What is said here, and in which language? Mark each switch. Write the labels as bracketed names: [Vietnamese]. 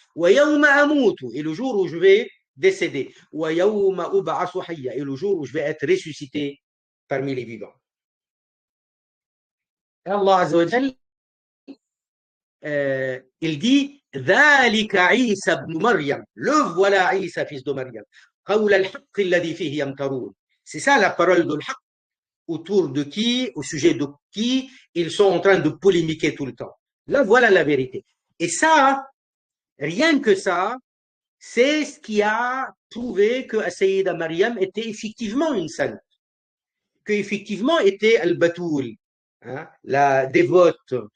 [Arabic] Wa yawma amutu, [French] et le jour où je vais décéder. [Arabic] Wa yawma ub'athu hayya, [French] et le jour où je vais être ressuscité parmi les vivants. Et Allah Azza wa Jal, il dit [Arabic] ذلك عيسى ابن مريم, [French] le voilà Isa fils de Maryam. [Arabic] قول الحق الذي فيه يمترون. [French] C'est ça la parole de l'haq, autour de qui, au sujet de qui ils sont en train de polémiquer tout le temps. Là, voilà la vérité. Et ça, rien que ça, c'est ce qui a prouvé que Sayyida Maryam était effectivement une sainte, qu'effectivement était Al-Batoul, hein, la dévote.